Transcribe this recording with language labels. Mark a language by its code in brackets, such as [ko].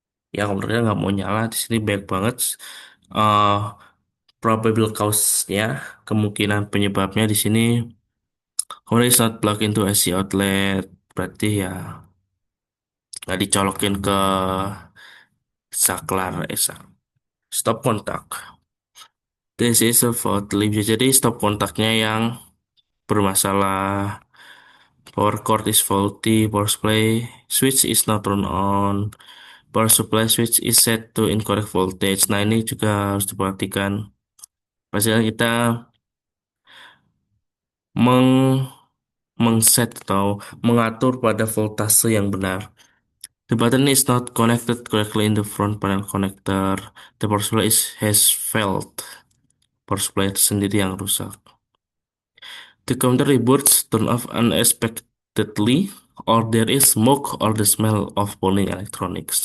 [id] Ya, komputernya nggak mau nyala. Di sini baik banget. Uh, Probable cause-nya, kemungkinan penyebabnya di sini, [en] computer is not plugged into AC outlet. [id] Berarti ya nggak dicolokin ke saklar, stop kontak. [en] This is a fault. [id] Bisa jadi stop kontaknya yang bermasalah. [en] Power cord is faulty. Power supply switch is not turned on. Power supply switch is set to incorrect voltage. [id] Nah, ini juga harus diperhatikan. Pastikan kita meng mengset atau mengatur pada voltase yang benar. [en] The button is not connected correctly in the front panel connector. The power supply has failed. [id] Power supply sendiri yang rusak. [en] The computer reboots turn off unexpectedly, or there is smoke or the smell of burning electronics.